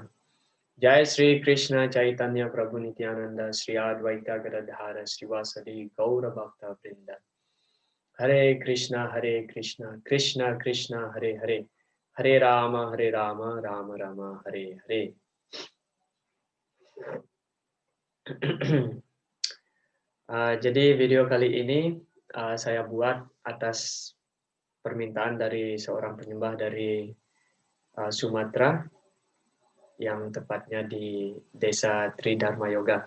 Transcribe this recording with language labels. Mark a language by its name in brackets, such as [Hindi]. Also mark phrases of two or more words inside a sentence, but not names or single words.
[Sanskrit] जय श्री कृष्ण चैतन्य प्रभु नित्यानन्द श्री अद्वैत गदाधर श्रीवासादि गौर भक्त वृन्द. हरे कृष्ण कृष्ण कृष्ण हरे हरे. हरे राम राम राम हरे हरे. [Indonesian] Jadi video kali ini saya buat atas permintaan dari seorang penyembah dari Sumatera, yang tepatnya di desa Tridharma Yoga.